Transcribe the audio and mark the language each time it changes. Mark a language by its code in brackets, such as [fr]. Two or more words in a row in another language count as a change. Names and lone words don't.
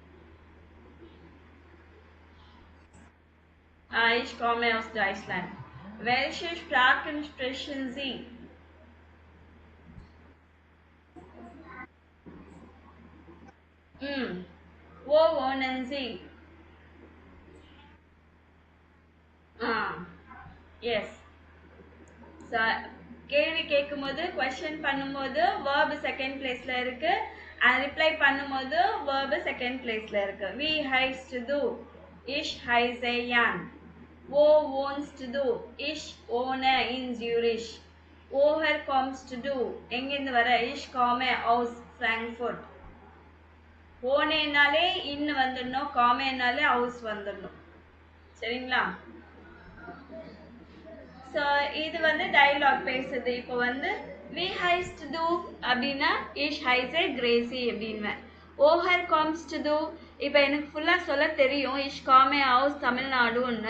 [de] Ich komme aus Deutschland. Welche Sprachen sprechen Sie? Wo wohnen Sie? [en] எஸ். [ta] கேள்வி கேட்கும்போது கொஸ்டின் பண்ணும்போது [en] verb second placela [ta] இருக்கு, ரிப்ளை பண்ணும்போது [en] verb second placela [ta] இருக்கு. [de] Wie heißt du, ich heiße Jan. wo wohnst du? ich wohne in Zürich. woher kommst du? [ta] எங்கிருந்து வர? [de] ich komme aus Frankfurt. [ta] wohneனாலே in வந்துடணும், காமேனாலே aus வந்துடணும். சரிங்களா? ஸோ இது வந்து டயலாக் பேசுது. இப்போ வந்து [de] wie heißt du [ta] அப்படின்னா [de] ich heiße [ta] கிரேசி அப்படின்வேன். [de] woher kommst du [ta] இப்போ எனக்கு ஃபுல்லாக சொல்ல தெரியும், [de] ich komme aus [ta] தமிழ்நாடுன்னு.